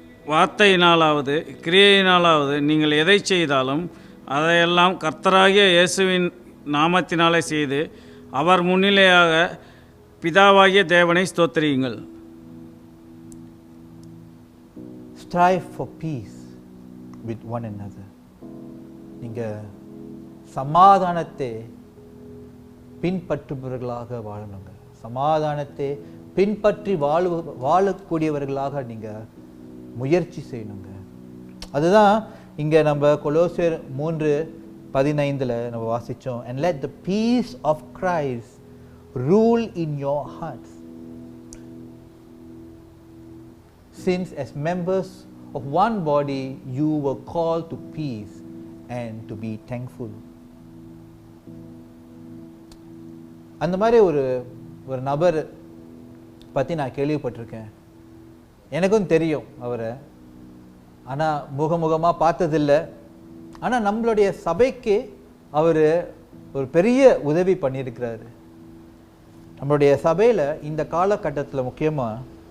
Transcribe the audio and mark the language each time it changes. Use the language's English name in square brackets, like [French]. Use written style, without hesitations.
[Tamil] வார்த்தையினாலாவது கிரியையினாலாவது நீங்கள் எதை செய்தாலும் அதையெல்லாம் கர்த்தராகிய இயேசுவின் நாமத்தினாலே செய்து அவர் முன்னிலையாக பிதாவாகிய தேவனை ஸ்தோத்திரியுங்கள். [English] Strive for peace with one another. [Tamil] நீங்க சமாதானத்தை பின்பற்றுபவர்களாக வாழணுங்க. சமாதானத்தை பின்பற்றி வாழக்கூடியவர்களாக நீங்க முயற்சி செய்யணுங்க. அதுதான் இங்க நம்ம கொலோசியர் 3:15 நம்ம வாசிச்சோம். [English] And let the peace of Christ rule in your hearts, since as members of one body you were called to peace and to be thankful. [Tamil] அந்த மாதிரி ஒரு நபர் பற்றி நான் கேள்விப்பட்டிருக்கேன். எனக்கும் தெரியும் அவரை, ஆனால் முகமுகமாக பார்த்ததில்லை. ஆனால் நம்மளுடைய சபைக்கு அவர் ஒரு பெரிய உதவி பண்ணியிருக்கிறாரு. நம்மளுடைய சபையில் இந்த காலகட்டத்தில் முக்கியமாக